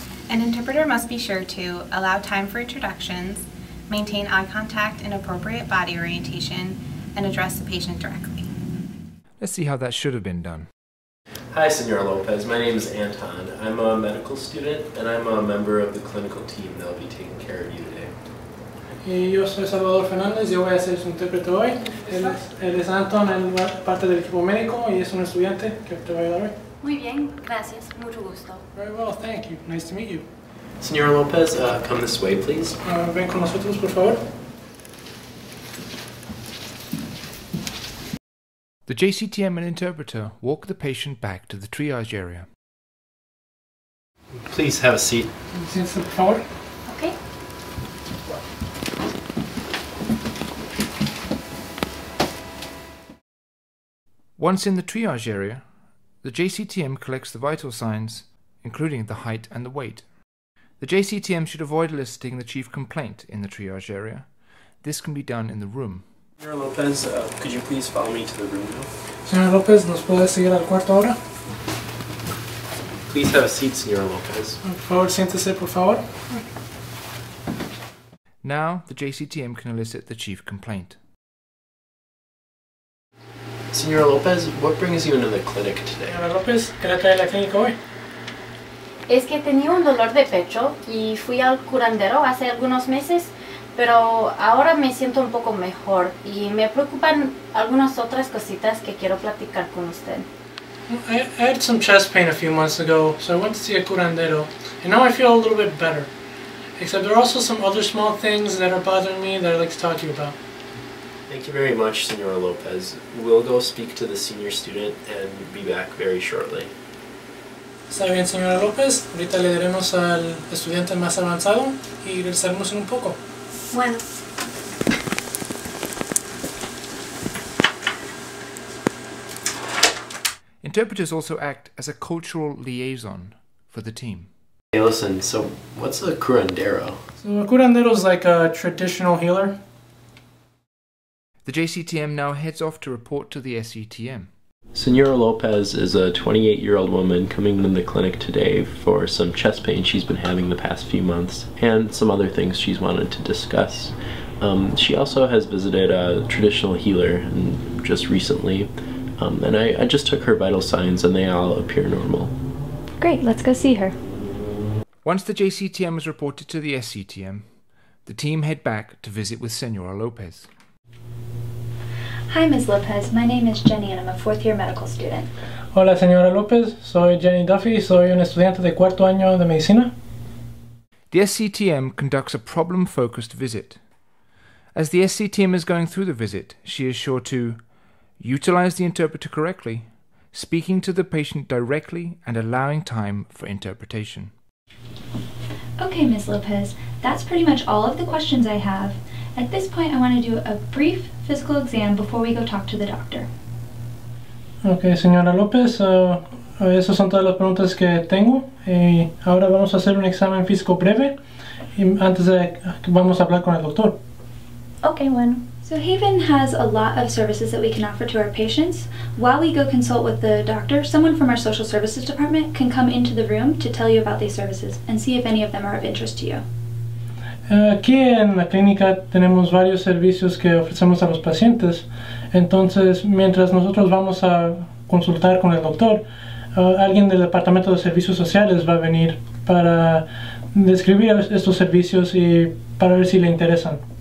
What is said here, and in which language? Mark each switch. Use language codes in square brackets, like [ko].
[en] An interpreter must be sure to allow time for introductions, maintain eye contact and appropriate body orientation, and address the patient directly. Let's see how that should have been done. Hi, Senora Lopez. My name is Anton. I'm a medical student and I'm a member of the clinical team that will be taking care of you today. [es] Y yo soy Salvador Fernández, yo voy a ser su intérprete hoy. Él es Anton, él es parte del equipo médico y es un estudiante que te va a ayudar hoy. Muy bien, gracias. Mucho gusto. [en] Very well, thank you. Nice to meet you. Senora Lopez, come this way, please. [es] Ven con nosotros, por favor. [en] The JCTM and interpreter walk the patient back to the triage area. Please have a seat. [es] Siéntese, por favor. [en] Okay. Once in the triage area, the JCTM collects the vital signs, including the height and the weight. The JCTM should avoid eliciting the chief complaint in the triage area. This can be done in the room. Senora Lopez, could you please follow me to the room now? [es] Señora López, ¿nos puede seguir al cuarto ahora? [en] Please have a seat, Senora Lopez. [es] Por favor, siéntese, por favor. [en] Now, the JCTM can elicit the chief complaint. Senora Lopez, what brings you into the clinic today? [es] Señora López, ¿qué le trae a la clínica hoy? Es que tenía un dolor de pecho y fui al curandero hace algunos meses, pero ahora me siento un poco mejor y me preocupan algunas otras cositas que quiero platicar con usted. [en] I had some chest pain a few months ago, so I went to see a curandero, and now I feel a little bit better. Except there are also some other small things that are bothering me that I'd like to talk to you about. Thank you very much, Senora Lopez. We'll go speak to the senior student and be back very shortly. [es] Está bien, señora López. Ahorita le daremos al estudiante más avanzado y regresaremos en un poco. Bueno. [en] Interpreters also act as a cultural liaison for the team. Hey, listen, so what's a curandero? So a curandero is like a traditional healer. The JCTM now heads off to report to the SETM. Senora Lopez is a 28-year-old woman coming into the clinic today for some chest pain she's been having the past few months and some other things she's wanted to discuss. She also has visited a traditional healer just recently, and I just took her vital signs and they all appear normal. Great, let's go see her. Once the JCTM is reported to the SCTM, the team head back to visit with Senora Lopez. Hi, Ms. Lopez. My name is Jennie and I'm a fourth-year medical student. [es] Hola, señora López. Soy Jennie Duffy. Soy un estudiante de cuarto año de medicina. [en] The SCTM conducts a problem-focused visit. As the SCTM is going through the visit, she is sure to utilize the interpreter correctly, speaking to the patient directly and allowing time for interpretation. Okay, Ms. Lopez, that's pretty much all of the questions I have. At this point, I want to do a brief physical exam before we go talk to the doctor. [es] Ok, señora López, esas son todas las preguntas que tengo. Y ahora vamos a hacer un examen físico breve antes de que vamos a hablar con el doctor. Okay, bueno. [en] So Haven has a lot of services that we can offer to our patients. While we go consult with the doctor, someone from our social services department can come into the room to tell you about these services and see if any of them are of interest to you. [es] Aquí en la clínica tenemos varios servicios que ofrecemos a los pacientes. Entonces, mientras nosotros vamos a consultar con el doctor, alguien del Departamento de Servicios Sociales va a venir para describir estos servicios y para ver si le interesan.